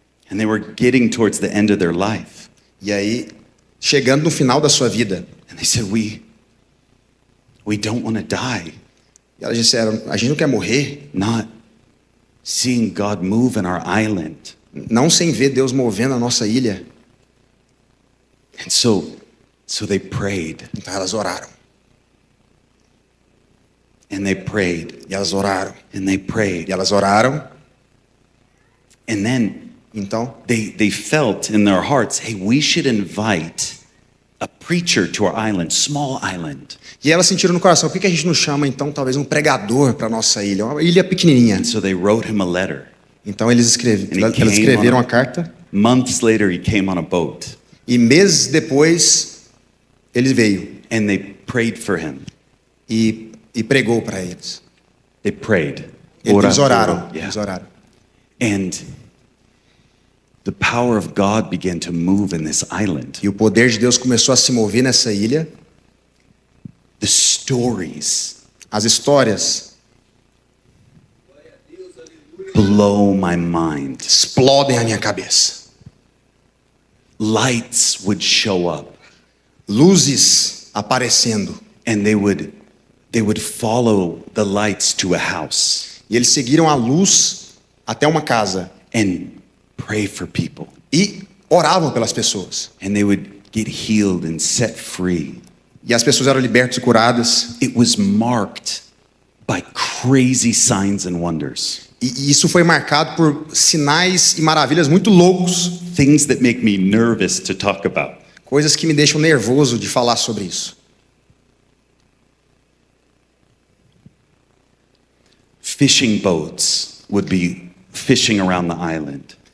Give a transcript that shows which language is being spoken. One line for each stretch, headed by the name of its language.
English: And they were getting towards the end of their life.
Portuguese: E aí, chegando no final da sua vida,
English: And they said, we don't want to die.
Portuguese: e elas disseram: a gente não quer morrer,
English: Not seeing God move in our island.
Portuguese: não sem ver Deus movendo a nossa ilha.
English: And so they prayed.
Portuguese: Então elas oraram,
English: And they prayed.
Portuguese: e elas oraram,
English: And they prayed.
Portuguese: e elas oraram.
English: And then
Portuguese: Então,
English: they felt in their hearts, hey, we should invite a preacher to our island, small island.
Portuguese: e elas sentiram no coração: por que a gente não chama então talvez um pregador para nossa ilha? Uma ilha pequenininha.
English: And so they wrote him a letter.
Portuguese: Então elas escreveram a carta,
English: Months later, he came on a boat.
Portuguese: e meses depois ele veio.
English: And they prayed for him.
Portuguese: e pregou para eles.
English: They prayed.
Portuguese: Eles oraram. Yeah. Eles oraram.
English: And the power of God began to move in this island.
Portuguese: E o poder de Deus começou a se mover nessa ilha.
English: The stories
Portuguese: As histórias
English: blow my mind.
Portuguese: explodem a minha cabeça.
English: Lights would show up
Portuguese: Luzes aparecendo.
English: and they would follow the lights to a house
Portuguese: E eles seguiram a luz até uma casa.
English: and pray for people.
Portuguese: E oravam pelas pessoas.
English: And they would get healed and set free.
Portuguese: E as pessoas eram libertas e curadas.
English: It was marked by crazy signs and wonders.
Portuguese: E isso foi marcado por sinais e maravilhas muito loucos.
English: Things that make me nervous to talk about.
Portuguese: Coisas que me deixam nervoso de falar sobre isso.
English: Fishing boats would be fishing around the island.